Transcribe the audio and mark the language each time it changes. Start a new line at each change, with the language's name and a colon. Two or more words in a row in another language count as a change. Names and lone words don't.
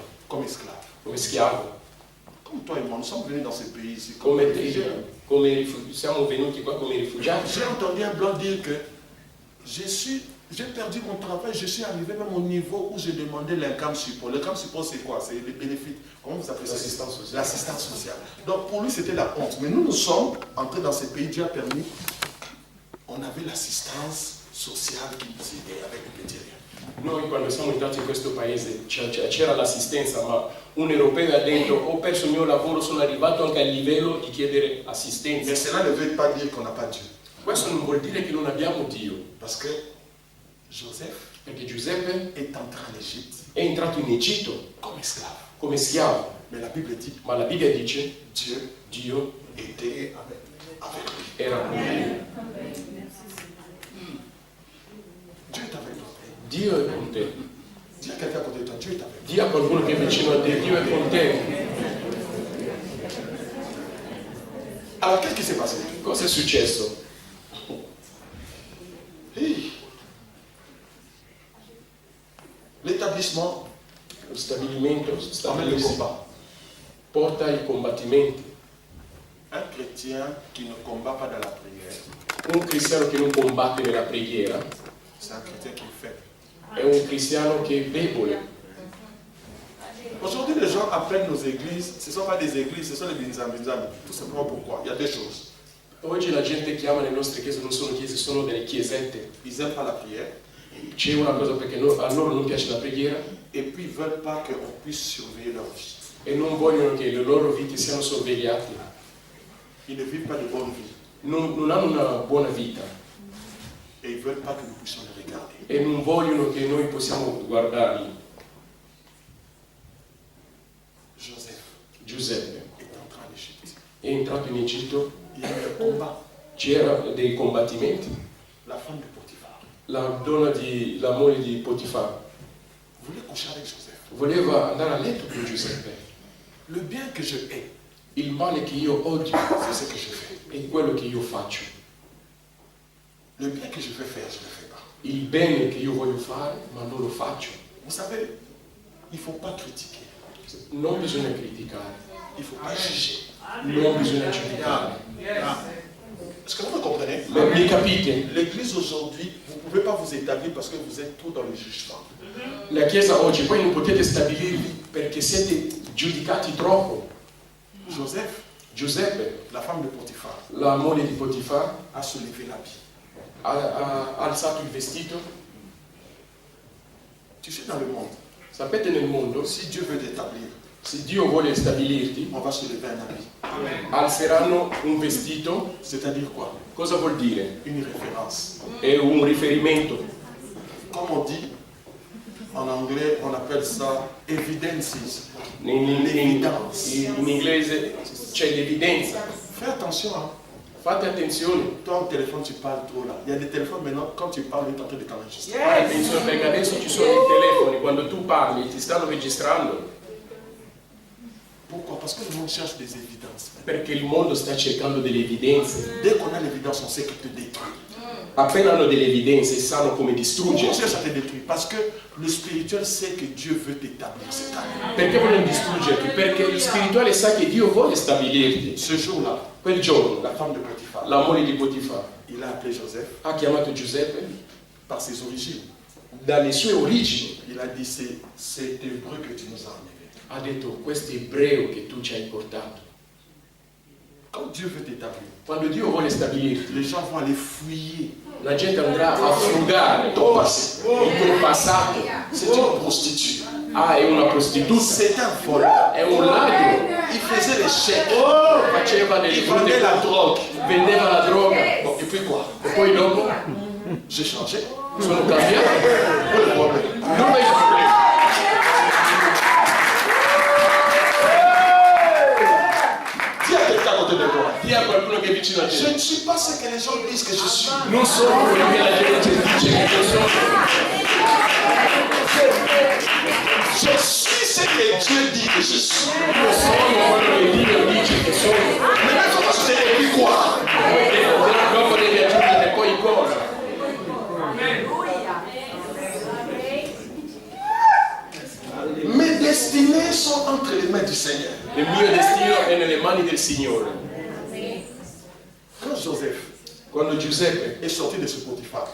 French: comme esclave.
Italian: come schiavo.
French: Comme toi et moi, nous sommes venus dans ce pays ici comme
Italian: Come
French: réfugiés.
Italian: siamo venuti qua come rifugiati.
French: J'ai entendu un blanc dire que j'ai perdu mon travail, je suis arrivé même au niveau où j'ai demandé l'
English: income support.
French: L'
English: income support,
French: c'est quoi? C'est les bénéfices. Comment vous appelez ça? L'assistance sociale. L'assistance sociale. Donc pour lui, c'était la honte. Mais nous sommes entrés dans ce pays, Dieu a permis. On avait l'assistance sociale qui nous aidait avec le petit rien.
Italian: Noi quando siamo entrati in questo paese c'era l'assistenza, ma un europeo ha detto ho perso il mio lavoro, sono arrivato anche al livello di chiedere
French: Mais
Italian: assistenza.
French: cela ne veut pas dire qu'on n'a pas Dieu.
Italian: Questo non vuol dire che non abbiamo Dio,
French: Parce que Joseph
Italian: perché Giuseppe
French: est entré en Égypte
Italian: è entrato in Egitto
French: comme esclave.
Italian: come schiavo,
French: Mais la Bible dit
Italian: ma la Bibbia dice
French: Dieu
Italian: Dio
French: était avec lui.
Italian: era con lui.
French: Dieu est avec toi.
Italian: Dio è con te.
French: Dis à quelqu'un à côté de toi, Dieu est avec toi.
Italian: Dio a qualcuno che è vicino a te, Dio è con te.
French: Alors qu'est-ce qui s'est passé?
Italian: Cosa è successo?
French: Hey. L'établissement
Italian: Lo stabilimento
French: amène le
Italian: stabilisce,
French: combat.
Italian: porta ai combattimenti.
French: Un chrétien qui ne combat pas dans la prière,
Italian: Un cristiano che non combatte nella preghiera
French: c'est un chrétien qui est faible.
Italian: è un cristiano che è debole.
French: Aujourd'hui, les gens appellent nos églises, ce ne sont pas des églises, ce sont des binzam-binzam. Tout simplement pourquoi? Il y a deux choses.
Italian: Oggi la gente chiama le nostre chiese, non sono chiese, sono delle chiesette.
French: Ils n'aiment pas la prière
Italian: C'è una cosa perché a loro non piace la preghiera
French: et puis ils ne veulent pas qu'on puisse surveiller leur vie.
Italian: e non vogliono che le loro vite siano sorvegliate.
French: Ils ne vivent pas de bonne vie
Italian: Non hanno una buona vita
French: et ils ne veulent pas que nous puissions les regarder.
Italian: e non vogliono che noi possiamo guardarli.
French: Joseph
Italian: Giuseppe
French: est entré en Égypte.
Italian: è entrato in Egitto,
French: Il y a eu un combat.
Italian: c'erano dei combattimenti.
French: La femme de Potiphar
Italian: La moglie di Potifar
French: voulait coucher avec Joseph.
Italian: voleva andare a letto con Giuseppe.
French: Le bien que je hais,
Italian: Il male che io odio
French: c'est ce que je fais.
Italian: è quello che io faccio.
French: Le bien que je veux faire, je ne le fais pas.
Italian: Il bene che io voglio fare, ma non lo faccio.
French: Vous savez, il ne faut pas critiquer.
Italian: Non bisogna criticare,
French: Il ne faut pas juger.
Italian: non bisogna giudicare.
French: Est-ce que vous me comprenez?
Italian: Mi capite?
French: L'église aujourd'hui, vous ne pouvez pas vous établir parce que vous êtes trop dans le jugement.
Italian: La Chiesa oggi voi non potete stabilirvi perché siete giudicati troppo. Giuseppe,
French: la femme de Potifar,
Italian: la moglie di Potifar,
French: a soulevé l'habit.
Italian: ha alzato il vestito.
French: Tu sais, dans le monde,
Italian: Sapete nel mondo,
French: si Dieu veut t'établir,
Italian: se Dio vuole stabilirti,
French: on va soulever un habit.
Italian: alzeranno un vestito.
French: C'est-à-dire quoi?
Italian: Cosa vuol dire?
French: Une référence.
Italian: È un riferimento.
French: Comme on dit, en anglais, on appelle ça evidences.
Italian: In inglese c'è l'evidenza.
French: Fais attention, hein.
Italian: Fate attenzione.
French: Toi, au téléphone, tu parles trop là. Il y a des téléphones maintenant, quand tu parles, ils sont en train de t'enregistrer.
Italian: Fate attenzione perché adesso ci sono i telefoni, quando tu parli ti stanno registrando.
French: Pourquoi? Parce que le monde cherche des évidences.
Italian: Perché il mondo sta cercando delle evidenze.
French: Dès qu'on a l'évidence, on sait qu'il te détruit.
Italian: Appena hanno delle evidenze sanno come
French: Pourquoi on
Italian: distruggere.
French: cherche à te détruire? Parce que le spirituel sait que Dieu veut t'établir cette année.
Italian: Perché vogliono distruggerti? Perché lo spirituale sa che Dio vuole stabilirti.
French: Ce jour-là,
Italian: Quel giorno,
French: la femme de Potiphar,
Italian: la moglie di Potifar
French: il a appelé Joseph
Italian: ha chiamato Giuseppe
French: par ses origines.
Italian: dalle sue origini.
French: Il a dit, c'est hébreu que tu nous as amené.
Italian: Ha detto, questo è ebreo che tu ci hai portato.
French: Quand Dieu veut t'établir,
Italian: Quando Dio vuole stabilirti,
French: les gens vont aller fouiller.
Italian: la gente andrà a frugare il tuo passato.
French: C'est une prostituée.
Italian: Ah, è una prostituta,
French: C'est un voleur.
Italian: è un ladro,
French: Il faisait les chèques.
Italian: faceva delle
French: Il vendait la drogue.
Italian: vendeva la droga.
French: Bon, et puis quoi?
Italian: E poi dopo
French: J'ai changé.
Italian: sono cambiato.
French: Quel est le problème?
Italian: Non è il problema.
French: Dis à quelqu'un à côté de toi.
Italian: Dì a qualcuno che è vicino a
French: Je
Italian: te.
French: ne suis pas ce que les gens disent que je suis.
Italian: Non sono quello che la gente dice che io sono.
French: Je suis ce que Dieu dit que je suis.
Italian: Io sono quello che Dio dice che sono.
French: Mais même comment je t'ai dit quoi?
Italian: Dopo devi aggiungere poi cosa?
French: Mes destinées sont entre les mains du Seigneur.
Italian: Il mio destino è nelle mani del Signore.
French: Quand Joseph
Italian: Quando Giuseppe
French: est sorti de ce Potiphar,